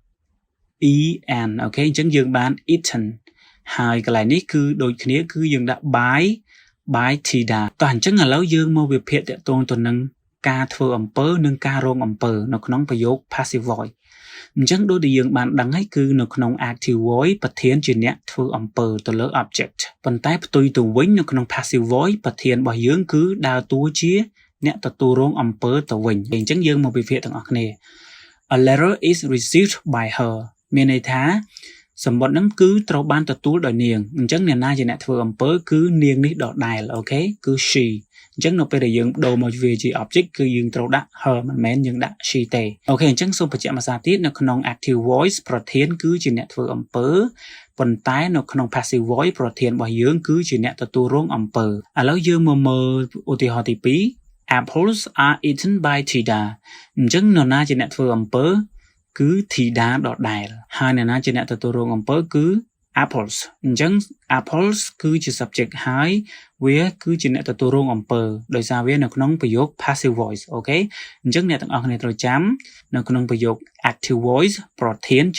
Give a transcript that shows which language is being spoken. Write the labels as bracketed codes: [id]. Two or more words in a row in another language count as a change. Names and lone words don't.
[km] en អូខេអញ្ចឹងយើងបាន eaten ហើយកន្លែងនេះគឺដូចគ្នាគឺយើងដាក់ by Tida តោះអញ្ចឹងឥឡូវយើងមកវិភាគតាក់ទងទៅនឹងការធ្វើអំពើនិងការរងអំពើនៅក្នុងប្រយោគ [en] passive voice [km] អញ្ចឹងដូចដែលយើងបានដឹងហើយគឺនៅក្នុង [en] active voice [km] ប្រធានជាអ្នកធ្វើអំពើទៅលើ object ប៉ុន្តែផ្ទុយទៅវិញនៅក្នុង [en] passive voice [km] ប្រធានរបស់យើងគឺដើរតួ ជាអ្នកទទួលរងអំពើទៅវិញអញ្ចឹងយើងមកវិភាគទាំងអស់គ្នា [en] a letter is received by her [km] មានន័យថាសម្បត្តិហ្នឹងគឺត្រូវបានទទួលដោយនាងអញ្ចឹងអ្នកណាជាអ្នកធ្វើអំពើគឺនាងនេះដដែលអូខេគឺ she អញ្ចឹងនៅពេលដែលយើងដូរមកវាជា object គឺយើងត្រូវដាក់ her មិន មែនយើងដាក់ she ទេអូខេអញ្ចឹងសូមបញ្ជាក់មួយសារទៀតនៅក្នុង [en] active voice [km] ប្រធានគឺជាអ្នកធ្វើអំពើប៉ុន្តែនៅក្នុង [en] passive voice [km] ប្រធានរបស់យើងគឺជាអ្នកទទួលរងអំពើឥឡូវយើងមកមើលឧទាហរណ៍ទី2 [en] apples are eaten by Tida [km] អញ្ចឹងនរណាជាអ្នកធ្វើអំពើគឺ Tida ដដែលហើយអ្នកណាជាអ្នកទទួលរងអំពើគឺ apples អញ្ចឹង apples គឺជា subject ហើយវាគឺជាអ្នកទទួលរង អំពើដោយសារវានៅក្នុងប្រយោគ [en] passive voice [km] អូខេអញ្ចឹងអ្នកទាំងអស់គ្នាត្រូវចាំនៅក្នុងប្រយោគ [en] active voice [km] ប្រធាន